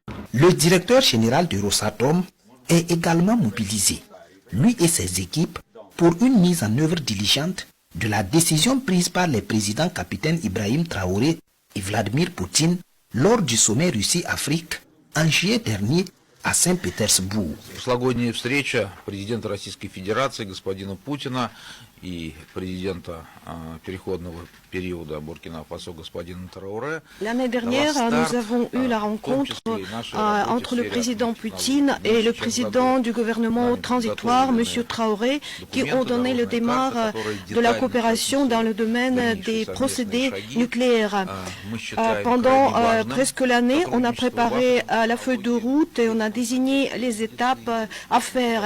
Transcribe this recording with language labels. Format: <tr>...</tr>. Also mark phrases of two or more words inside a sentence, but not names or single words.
<fr>Le directeur général de Rosatom est également mobilisé, lui et ses équipes, pour une mise en œuvre diligente de la décision prise par les présidents capitaine Ibrahim Traoré et Vladimir Poutine lors du sommet Russie-Afrique en juillet dernier à Saint-Pétersbourg.</fr> <ru>Прошлогодняя встреча президента Российской Федерации господина Путина и президента переходного периода Буркина-Фасо господина Траорé.</ru> <fr>L'année dernière, nous avons eu la rencontre entre le président Poutine et le président du gouvernement transitoire, M. Traoré, qui ont donné le démarrage de la coopération dans le domaine des procédés nucléaires. Pendant presque l'année, on a préparé la feuille de route et on a désigné les étapes à faire.</fr>